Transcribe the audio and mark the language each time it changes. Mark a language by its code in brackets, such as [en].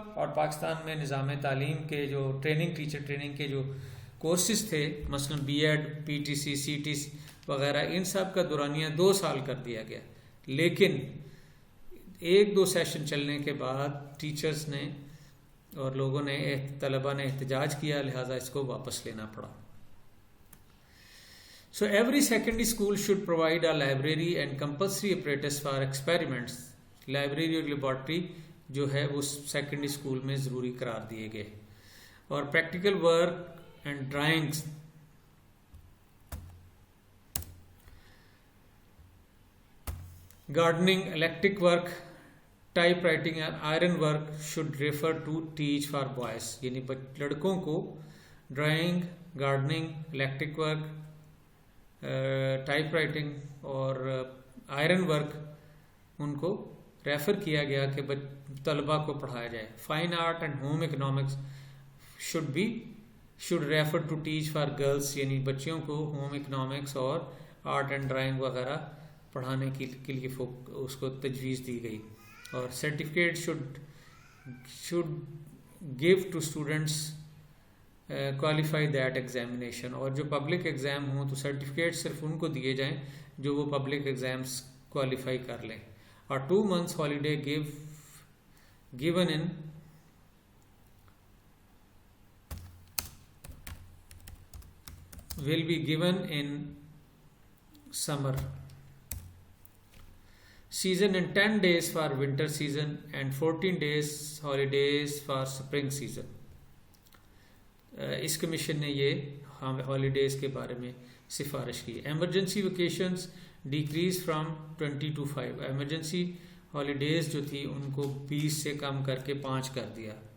[ur] اور پاکستان میں نظام تعلیم کے جو ٹیچر ٹریننگ کے جو کورسز تھے, مثلا be add, P T C, C T C وغیرہ, ان سب کا دورانیہ 2 سال کر دیا گیا. لیکن ایک دو سیشن چلنے کے بعد ٹیچرز نے اور لوگوں نے طلباء نے احتجاج کیا، لہٰذا اس کو واپس لینا پڑا. [en] So every secondary school should provide a library and compulsory apparatus for experiments. [ur] Library اور لیبارٹری جو ہے وہ سیکنڈری اسکول میں ضروری قرار دیے گئے. [en] اور practical work and drawings gardening, electric work, typewriting and iron work should refer to teach for boys. [ur] یعنی لڑکوں کو drawing, gardening, electric work, type writing اور آئرن ورک ان کو ریفر کیا گیا کہ طلباء کو پڑھایا جائے. [en] Fine art and home economics should refer to teach for girls. [ur] یعنی بچیوں کو ہوم اکنامکس اور آرٹ اینڈ ڈرائنگ وغیرہ پڑھانے کے لیے اس کو تجویز دی گئی. [en] اور certificate should give to students qualify that examination. [ur] اور جو پبلک ایگزام ہوں تو سرٹیفکیٹ صرف ان کو دیے جائیں جو وہ پبلک ایگزامس کوالیفائی کر لیں. [en] اور 2 months holiday given in will be given in summer season and 10 days for winter season and 14 days holidays for spring season. [ur] اس commission نے یہ ہالیڈیز کے بارے میں سفارش کی. [en] Emergency vacations decrees from 20 to 5. [ur] Emergency holidays جو تھی ان کو 20 سے کم کر کے 5 کر دیا.